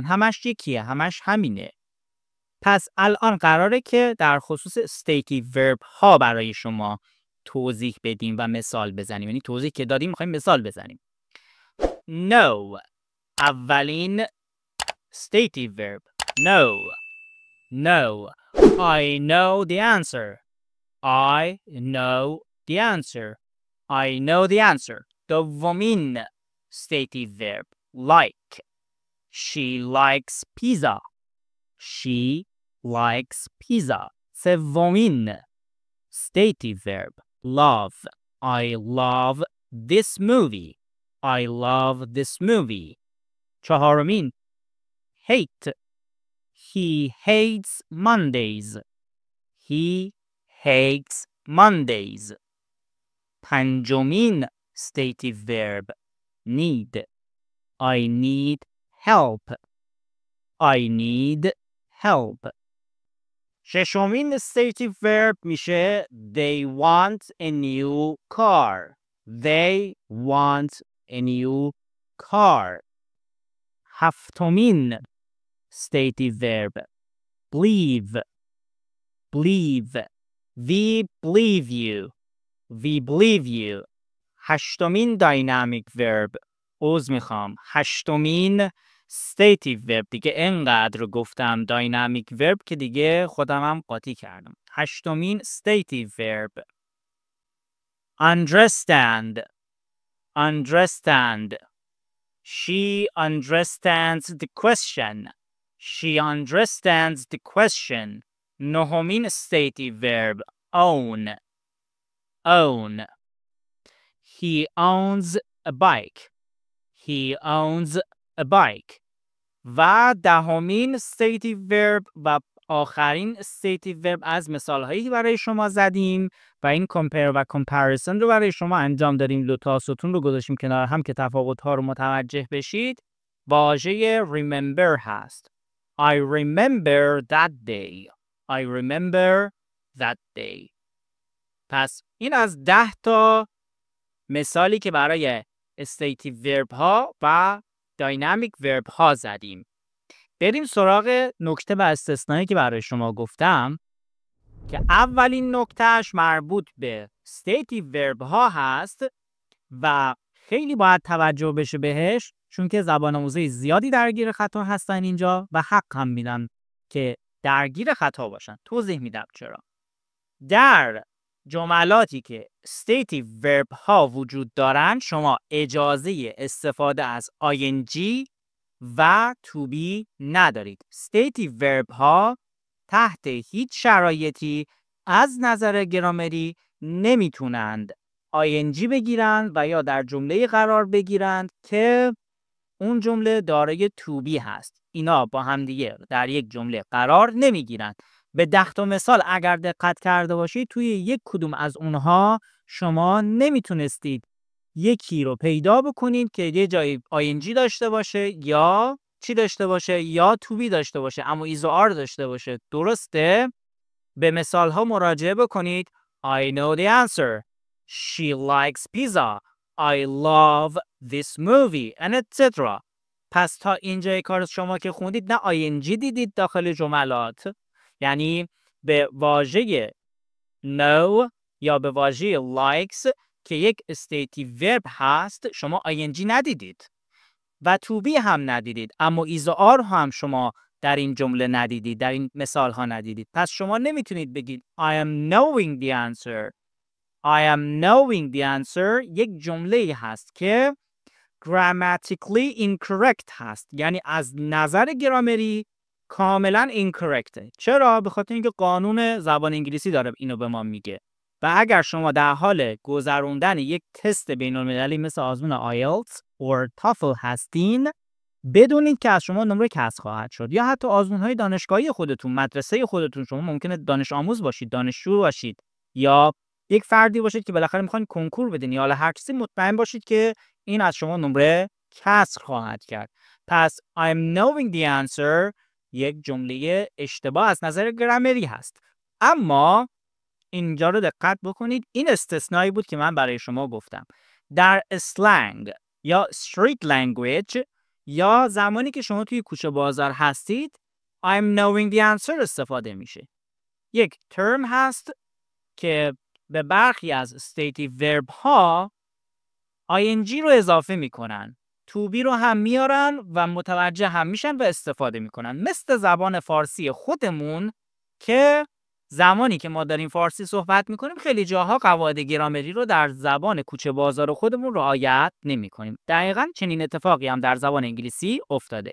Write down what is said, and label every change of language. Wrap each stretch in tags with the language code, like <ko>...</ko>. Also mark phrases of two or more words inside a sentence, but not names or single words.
<fa>همش یکیه، همش همینه. پس الان قراره که در خصوص</fa> <en>stative verb</en> <fa>ها برای شما توضیح بدیم و مثال بزنیم. یعنی توضیح که دادیم میخوایم مثال بزنیم.</fa> <en>know، اولین stative verb. know. I know the answer. I know the answer. I know the answer. دومین stative verb. like. She likes pizza. She likes pizza. سومین stative verb. love. I love this movie. I love this movie. چهارمین hate. He hates Mondays. He hates Mondays. پنجمین stative verb. need. I need help. I need help. ششمین stative verb میشه they want a new car. They want a new car. هفتمین stative verb. believe. We believe you. We believe you. هشتمین dynamic verb. هشتمین stative verb.</en> <fa>دیگه انقدر گفتم</fa> <en>dynamic verb</en> <fa>که دیگه خودم هم قاطی کردم.</fa> <en>هشتمین stative verb. understand. She understands the question. She understands the question. نهمین stative verb. own. He owns a bike. He owns a bike.</en> <fa>و دهمین</fa> <en>stative verb</en> <fa>و آخرین</fa> <en>stative verb</en> <fa>از مثالهایی برای شما زدیم و این compare و comparison رو برای شما انجام دادیم. دو تا ستون رو گذاشتیم کنار هم که تفاوت‌ها رو متوجه بشید.</fa> <en>واژه remember هست. I remember that day. I remember that day.</en> <fa>پس این از 10 تا مثالی که برای</fa> <en>stative verb</en> <fa>ها و</fa> <en>dynamic verb</en> <fa>ها زدیم. بریم سراغ نکته و استثنایی که برای شما گفتم که اولین نکتهش مربوط به</fa> <en>stative verb</en> <fa>ها هست و خیلی باید توجه بشه بهش چون که زبان آموزای زیادی درگیر خطا هستن اینجا و حق هم میدن که درگیر خطا باشن. توضیح میدم چرا. در جملاتی که</fa> <en>stative verb</en> <fa>ها وجود دارن شما اجازه استفاده از ing و</fa> <en>to be</en> <fa>ندارید.</fa> <en>stative verb</en> <fa>ها تحت هیچ شرایطی از نظر گرامری نمیتونند ing بگیرند و یا در جمله قرار بگیرند که اون جمله دارای</fa> <en>to be</en> <fa>هست. اینا با هم دیگه در یک جمله قرار نمیگیرند. به 10 تا مثال اگر دقت کرده باشید توی یک کدوم از اونها شما نمیتونستید یکی رو پیدا بکنید که یه جایی ing داشته باشه یا چی داشته باشه یا</fa> <en>to be</en> <fa>داشته باشه اما is و are داشته باشه. درسته؟ به مثال ها مراجعه بکنید.</fa> <en>I know the answer. She likes pizza. I love this movie and etc.</en> <fa>پس تا اینجای کار شما که خوندید نه ing دیدید داخل جملات، یعنی به واژه know یا به واژه likes که یک</fa> <en>stative verb</en> <fa>هست شما ing ندیدید و</fa> <en>to be</en> <fa>هم ندیدید اما is و are هم شما در این جمله ندیدید، در این مثال ها ندیدید. پس شما نمیتونید بگید</fa> <en>I am knowing the answer. I am knowing the answer</en> <fa>یک جمله هست که</fa> <en>grammatically incorrect</en> <fa>هست، یعنی از نظر گرامری کاملا incorrectه. چرا؟ به خاطر اینکه قانون زبان انگلیسی داره اینو به ما میگه و اگر شما در حال گذروندن یک تست بین‌المللی مثل آزمون IELTS or TOEFL هستین بدونید که از شما نمره کسر خواهد شد یا حتی آزمون‌های دانشگاهی خودتون، مدرسه خودتون، شما ممکنه دانش آموز باشید، دانشجو باشید یا یک فردی باشید که بالاخره میخواین کنکور بدین یا هر چیزی، مطمئن باشید که این از شما نمره کسر خواهد کرد. پس</fa> <en>I'm knowing the answer</en> <fa>یک جمله اشتباه از نظر گرامری هست. اما اینجا رو دقت بکنید، این استثنایی بود که من برای شما گفتم. در اسلنگ یا</fa> <en>street language</en> <fa>یا زمانی که شما توی کوچه بازار هستید</fa> <en>I'm knowing the answer</en> <fa>استفاده میشه. یک ترم هست که به برخی از</fa> <en>stative verb</en> <fa>ها ing رو اضافه میکنن،</fa> <en>to be</en> <fa>رو هم میارن و متوجه هم میشن و استفاده میکنن. مثل زبان فارسی خودمون که زمانی که ما داریم فارسی صحبت میکنیم خیلی جاها قواعد گرامری رو در زبان کوچه بازار خودمون رعایت نمیکنیم. دقیقاً چنین اتفاقی هم در زبان انگلیسی افتاده.</fa>